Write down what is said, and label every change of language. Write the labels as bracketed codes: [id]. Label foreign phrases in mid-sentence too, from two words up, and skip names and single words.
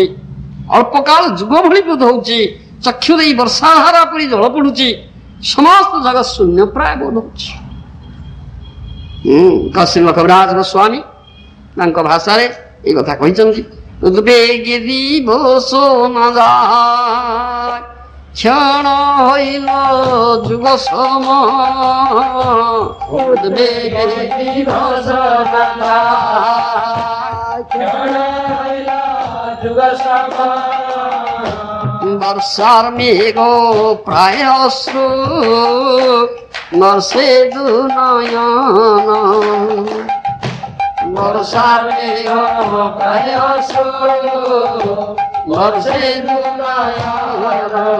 [or] ଅଳ୍ପ କାଳ ଯୁଗ ଭଳି ବୋଧ ହଉଛି। ଚକ୍ଷୁ ଦେଇ ବର୍ଷାଧାରା ପରି ଜଳ ପଡୁଛି। ସମସ୍ତ ଜଗତ ଶୂନ୍ୟ ପ୍ରାୟ ବୋଧ ହଉଛି। ଶ୍ରୀଲ କବିରାଜ ଗୋସ୍ୱାମୀ ତାଙ୍କ ଭାଷାରେ এই କଥା କହିଛନ୍ତି। [bn] উদ্বেগে দিবস নযায় ক্ষণ হইল যুগ সম, উদ্বেগে দিবস নযায় ক্ষণ হইল যুগ সম, বর্ষার মেঘ প্রায় অশ্রু বর্ষে দু নয়ন, বর্ষার মেঘ প্রায় অশ্রু বর্ষে দু নয়ন,